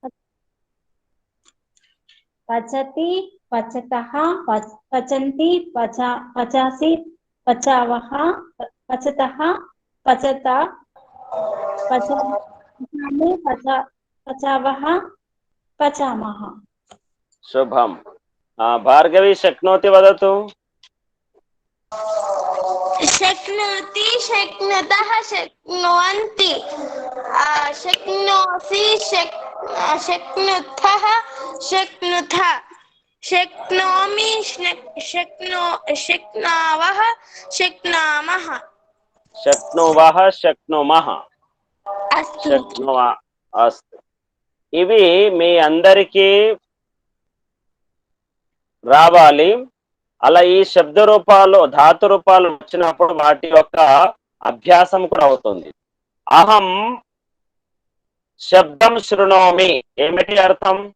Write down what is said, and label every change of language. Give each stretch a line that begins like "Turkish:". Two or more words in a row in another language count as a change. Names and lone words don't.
Sanskrit: పచతి పచతః పచంతి పచాసి పచావః పచతః పచత పచామి పచావః పచామః శుభం భార్గవి శక్నోతి వదతు शक्नोति शक्नुतः शक्नुवन्ति शक्नोसि शक्नुथः शक्नुथ शक्नोमि शक्नावः शक्नामः शक्नुवः शक्नुमः అస్తు శక్నువా అస్తు.
Telugu: ఇవి మీ అందరికీ రావాలి. అలా ఈ శబ్ద రూపాలు ధాతు రూపాలు వచ్చినప్పుడు వాటి యొక్క అభ్యాసం కూడా అవుతుంది.
Sanskrit: అహం శబ్దం శృణోమి
Telugu: ఏమిటి అర్థం?